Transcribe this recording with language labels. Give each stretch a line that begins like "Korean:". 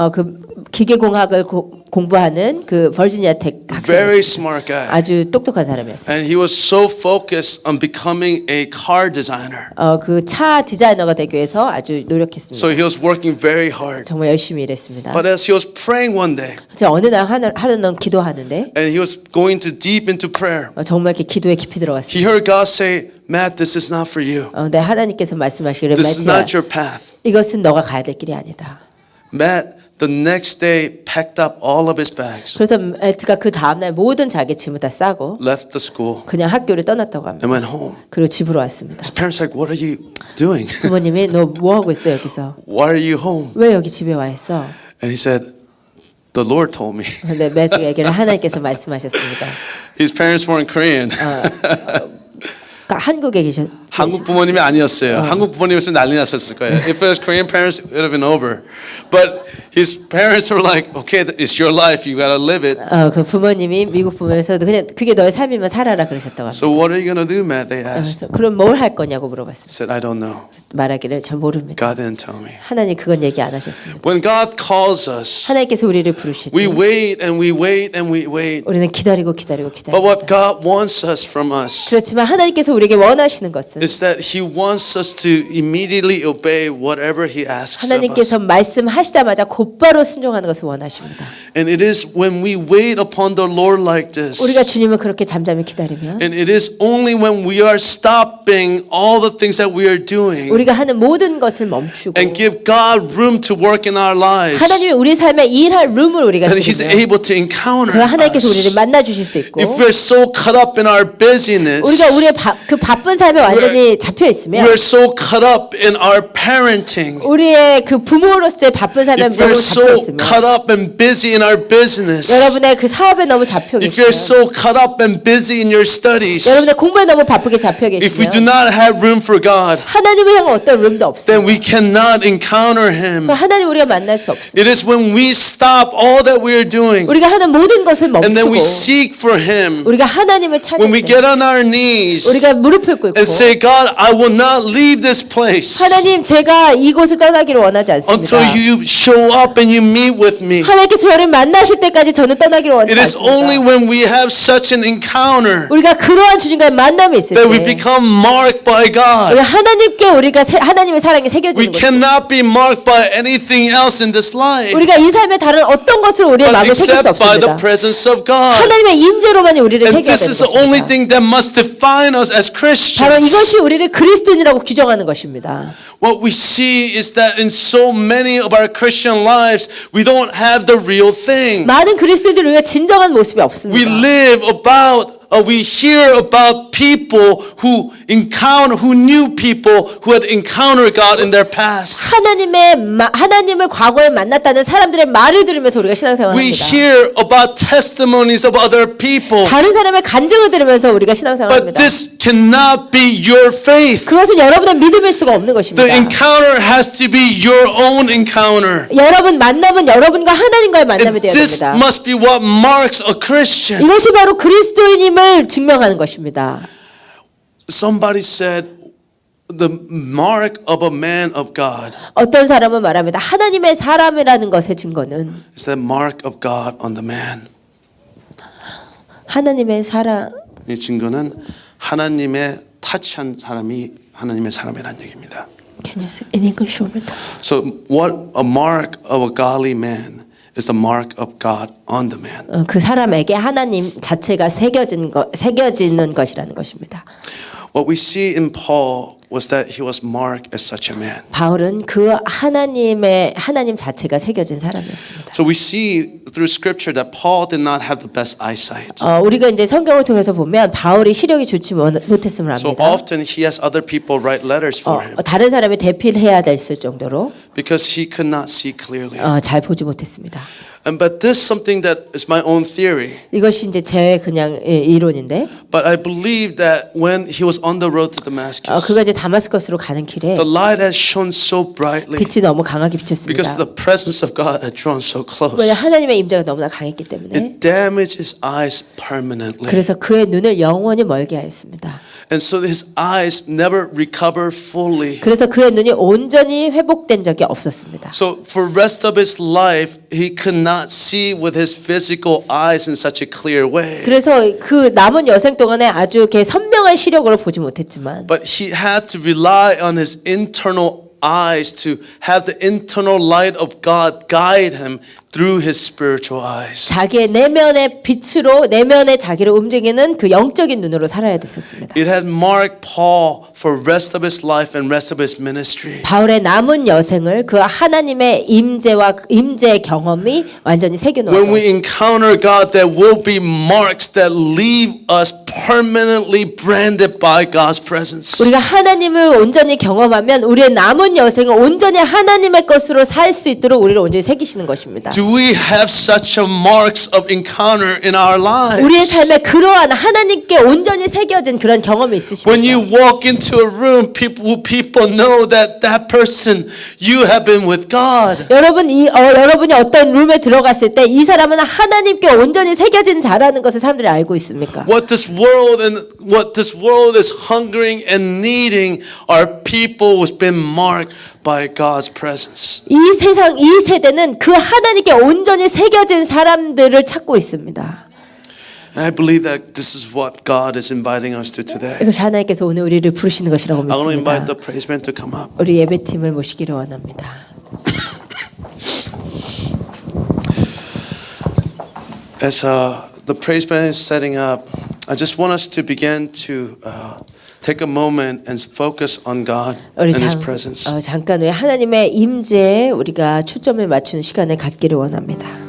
Korean: 그 기계공학을 공부하는 그 버지니아 텍 학생.
English: Very smart guy.
Korean: 아주 똑똑한 사람이었어요.
English: And he was so focused on becoming a car designer.
Korean: 그 차 디자이너가 되기 위해서 아주 노력했습니다.
English: So he was working very hard.
Korean: 정말 열심히 일했습니다.
English: But as he was praying one day,
Korean: 제가 어느 날 하루는 기도하는데
English: and he was going too deep into prayer,
Korean: 정말 이렇게 기도에 깊이
English: he
Korean: 들어갔어요.
English: heard God say, Matt, this is not for you.
Korean: 근데 하나님께서 말씀하시기를
English: This is
Korean: 매트야,
English: not your path.
Korean: 이것은 너가 가야 될 길이 아니다.
English: Matt, the next day, packed up all of his bags,
Korean: 그래서 매트가 그 다음날 모든 자기 짐을 다 싸고
English: left the school,
Korean: 그냥 학교를 떠났다고 합니다.
English: and went home.
Korean: 그리고 집으로 왔습니다.
English: His parents were like, what are you doing?
Korean: 부모님이 너 뭐 하고 있어 여기서?
English: Why are you home?
Korean: 왜 여기 집에 와 있어?
English: And he said, the Lord told me.
Korean: 근데 매트가 얘기를 하나님께서 말씀하셨습니다.
English: His parents weren't Korean.
Korean: 그러니까 한국에 한국 부모님이 아니었어요. 한국 부모님이었으면 난리 났었을 거예요.
English: If it was Korean parents, it would have been over. But his parents were like, okay, it's your life. You gotta live it.
Korean: 그 부모님이 미국 부모에서도 그냥 그게 너의 삶이면 살아라 그러셨다고 합니다.
English: So what are you gonna do, Matt? They asked.
Korean: 그래서 그럼 뭘 할 거냐고 물어봤습니다.
English: I said, I don't know.
Korean: 말하기를 전 모릅니다.
English: God didn't tell me.
Korean: 하나님 그건 얘기 안 하셨습니다.
English: When God calls us,
Korean: 하나님께서 우리를 부르실 때
English: we wait and we wait and we wait.
Korean: 우리는 기다리고
English: But what God wants us from us
Korean: 그렇지만 하나님께서 우리에게 원하시는 것은
English: is that He wants us to immediately obey whatever He asks of us.
Korean: 하나님께서 말씀하시자마자 곧바로 순종하는 것을 원하십니다.
English: And it is when we wait upon the Lord like this,
Korean: 우리가 주님을 그렇게 잠잠히 기다리면
English: and it is only when we are stopping all the things that we are doing
Korean: 우리가 하는 모든 것을 멈추고
English: and give God room to work in our lives,
Korean: 하나님이 우리 삶에 일할 룸을 우리가
English: and He's
Korean: 드리면
English: able to encounter
Korean: 그 하나님께서 우리를
English: us.
Korean: 만나 주실 수 있고
English: If we're so caught up in our busyness,
Korean: 우리가 우리의 그 바쁜 삶에 완전히 잡혀 있으면
English: we're so caught up in our parenting,
Korean: 우리의 그 부모로서의 바쁜 삶에
English: if we're
Korean: 너무 잡혀
English: so
Korean: 있으면
English: caught up and busy in our business,
Korean: 여러분의 그 사업에 너무 잡혀
English: if you're so caught up and busy in your studies,
Korean: 여러분의 공부에 너무 바쁘게 잡혀
English: if we do
Korean: 계시면
English: not have room for God,
Korean: 하나님을 향한 어떤 룸도
English: then
Korean: 없어요.
English: we cannot encounter Him.
Korean: 하나님 우리가 만날 수 없어요.
English: It is when we stop all that we are doing
Korean: 우리가 하는 모든 것을
English: and then we
Korean: 멈추고
English: seek for Him,
Korean: 우리가 하나님을 찾을
English: when we
Korean: 때
English: get on our knees
Korean: 우리가 무릎을 꿇고
English: and say, God, I will not leave this place
Korean: 하나님 제가 이곳을 떠나기를 원하지 않습니다.
English: until you show up and you meet with me.
Korean: 하나님께서 저를 만나실 때까지 저는 떠나기를 원하지
English: It is only
Korean: 않습니다.
English: when we have such an encounter
Korean: 우리가 그러한 주님과의 만남이 있을
English: that we
Korean: 때
English: become marked by
Korean: 우리
English: God.
Korean: 하나님께 우리가 하나님의 사랑이
English: We
Korean: 새겨지는 거죠.
English: cannot be marked by anything else in this life
Korean: 우리가 이 삶에 다른 어떤 것을 우리의
English: but
Korean: 마음에 새길 수
English: except by the
Korean: 없습니다.
English: presence of God.
Korean: 하나님의 임재로만이 우리를
English: And
Korean: 새겨야
English: this
Korean: 되는
English: is the only
Korean: 것입니다.
English: thing that must define us as
Korean: 바로
English: Christians.
Korean: 이것이 우리를 그리스도인이라고 규정하는 것입니다.
English: What we see is that in so many of our Christian lives, we don't have the real thing.
Korean: 많은 그리스도인들이 우리가 진정한 모습이
English: We
Korean: 없습니다.
English: live about, we hear about people who knew people who had encountered God in their past.
Korean: 하나님을 과거에 만났다는 사람들의 말을 들으면서 우리가
English: We
Korean: 신앙생활합니다.
English: hear about testimonies of other people,
Korean: 다른 사람의 간증을 들으면서 우리가
English: but
Korean: 신앙생활합니다.
English: this cannot be your faith.
Korean: 그것은 여러분의 믿음일 수가 없는 것입니다.
English: The encounter has to be your own encounter.
Korean: 여러분 만남은 여러분과 하나님과의 만남이
English: And
Korean: 되어야
English: this
Korean: 됩니다.
English: must be what marks a Christian.
Korean: 이것이 바로 그리스도인임을 증명하는 것입니다.
English: Somebody said the mark of a man of God
Korean: 어떤 사람은 말합니다. 하나님의 사람이라는 것의 증거는
English: is the mark of God on the man.
Korean: 하나님의 사람 이 증거는 하나님의 타치한 사람이 하나님의 사람이라는 얘기입니다.
English: Can you say in English one more time? So what a mark of a godly man is the mark of God on the man.
Korean: 그 사람에게 하나님 자체가 새겨지는 것이라는 것입니다.
English: What we see in Paul was that he was marked as such a man.
Korean: 바울은 그 하나님 자체가 새겨진 사람이었습니다.
English: So we see through scripture that Paul did not have the best eyesight.
Korean: 우리가 이제 성경을 통해서 보면 바울이 시력이 좋지 못했음을
English: So
Korean: 압니다.
English: often he has other people write letters for him
Korean: 다른 사람이 대필해야 됐을 정도로
English: because he could not see clearly.
Korean: 잘 보지 못했습니다.
English: But this is something that is my own theory.
Korean: 이것이 이제 제 그냥 이론인데,
English: But I believe that when he was on the road to Damascus,
Korean: 그가 이제 다마스커스로 가는 길에
English: the light has shone so brightly
Korean: 빛이 너무 강하게 비쳤습니다.
English: because the presence of God had drawn so close.
Korean: 왜냐 하나님의 임재가 너무나 강했기 때문에.
English: It damaged his eyes permanently.
Korean: 그래서 그의 눈을 영원히 멀게 하였습니다.
English: And so his eyes never recovered fully.
Korean: 그래서 그의 눈이 온전히 회복된 적이 없었습니다.
English: So for the rest of his life, he could not see with his physical eyes in such a clear way.
Korean: 그래서 그 남은 여생 동안에 아주 이렇게 선명한 시력으로 보지 못했지만,
English: But he had to rely on his internal eyes to have the internal light of God guide him through his spiritual eyes.
Korean: 자기의 내면의 빛으로 내면의 자기를 움직이는 그 영적인 눈으로 살아야 됐었습니다.
English: It had marked Paul for the rest of his life and rest of his ministry.
Korean: 바울의 남은 여생을 그 하나님의 임재 경험이 완전히 새겨
English: When we
Korean: 놓았던.
English: encounter God, there will be marks that leave us permanently branded by God's presence.
Korean: 우리가 하나님을 온전히 경험하면 우리의 남은 여생은 온전히 하나님의 것으로 살 수 있도록 우리를 온전히 새기시는 것입니다.
English: Do Do we have such a marks of encounter in our lives?
Korean: 우리의 삶에 그러한 하나님께 온전히 새겨진 그런 경험이
English: When you
Korean: 있으십니까?
English: walk into a room, people know that that person, you have been with God.
Korean: 여러분이 어떤 룸에 들어갔을 때 이 사람은 하나님께 온전히 새겨진 자라는 것을 사람들이 알고 있습니까?
English: What this world is hungering and needing are people who's been marked by God's presence.
Korean: 이 세대는 그 하나님께 온전히 새겨진 사람들을 찾고 있습니다.
English: And I believe that this is what God is inviting us to today.
Korean: 이것이 하나님께서 오늘 우리를 부르시는 것이라고
English: I want to invite
Korean: 믿습니다.
English: the praise band to come up.
Korean: 우리 예배팀을 모시기를 원합니다.
English: As the praise band is setting up, I just want us to begin to take a moment and focus on God
Korean: 우리
English: and His presence.
Korean: 잠깐 후에 하나님의 임재에 우리가 초점을 맞추는 시간을 갖기를 원합니다.